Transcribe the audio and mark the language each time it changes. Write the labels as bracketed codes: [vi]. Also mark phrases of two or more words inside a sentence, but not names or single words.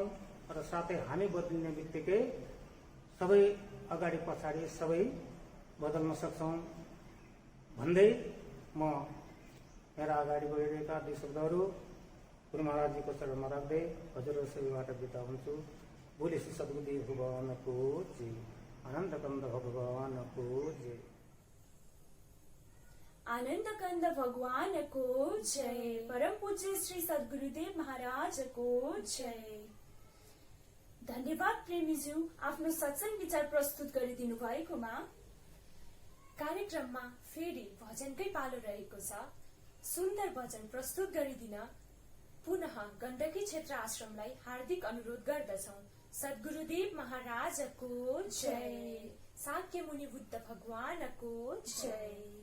[ne] र साथै हामी बदलिने बित्तिकै सबै अगाडि पछाडि सबै बदल्न सक्छौँ भन्दै म मेरा अगाडि बढिरहेका 2 शब्दहरू गुरु महाराजजीको चरणमा राख्दै हजुरहरू सबैबाट बिदा हुन्छु। बोले श्री सद्गुरुदेव भगवानको जय, आनन्द कन्द भगवानको जय। [hi] आनंद कंद भगवान को जय। परम पूज्य श्री सद्गुरुदेव महाराज को जय। [ne] धन्यवाद प्रेमीज्यू, आफ्नो सत्संग विचार प्रस्तुत गरिदिनु भएकोमा। कार्यक्रममा फेरि भजनकै पालो रहेको छ। सुन्दर भजन प्रस्तुत गरिदिन पुनः गण्डकी क्षेत्र आश्रमलाई हार्दिक अनुरोध गर्दछौं। सद्गुरुदेव महाराजको जय। साक्य मुनि बुद्ध भगवानको जय।